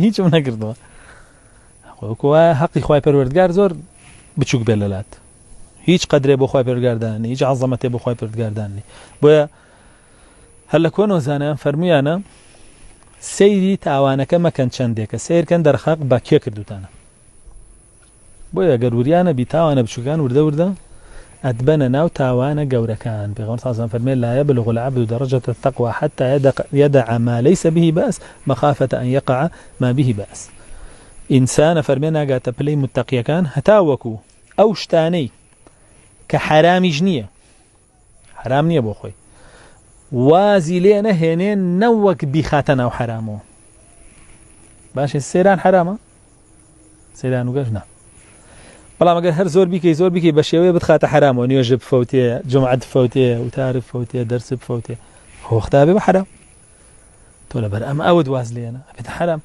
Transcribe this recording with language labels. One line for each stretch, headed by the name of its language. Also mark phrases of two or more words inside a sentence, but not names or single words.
Central Kurdish: هیچم نەکردووە وەکو وایە حەقی خوای پەروەردگار زۆر بچووک بێ لەلات هیچ قەدرێ بۆ خوای پەروەردگاردانی هیچ عەزەمەتێ بۆ خوای پەروەردگاردانی بۆیە هەر لە کۆنەوە زانایان فەرموویانە سەیری تاوانەکە مەکەن چەندێکە سیرکەن دەرخەق بە کێ کردوتانە بۆیە گەر وریانە بی تاوانە بچووکان وردە وردە ئەدبەنە ناو تاوانە گەورەکان. پێغەمبەر
Arabic: صلی الله علیه و سلم
Central Kurdish: فەرمێ
Arabic: لا يبلغ العبد درجة التقوى حتى يدع ما ليس به بأس مخافة أن يقع ما به بأس.
Central Kurdish: ئینسانە فەرمێ ناگاتە پلەی متەقیەکان هەتا وەکو ئەو شتانەی کە حرامیش نییە حرام نییە بۆ خۆی وازی لێ نەهێنێ نەوەک بیخاتە ناو حرامەوە. باشێ سەیران حرامە سەیران و گەشت نا بەڵام ئەگەر هەر زۆر بیکەی بە شێوەیە بتخاتە حرامەوە نوێژە بفەوتێ جومعە بفەوتێ وتار بفەوتێ دەرس بفەوتێ هۆختا بێ بە حرام تۆ لەبەر ئەمە ئەوت واز لێنە ئەبێتە حرام.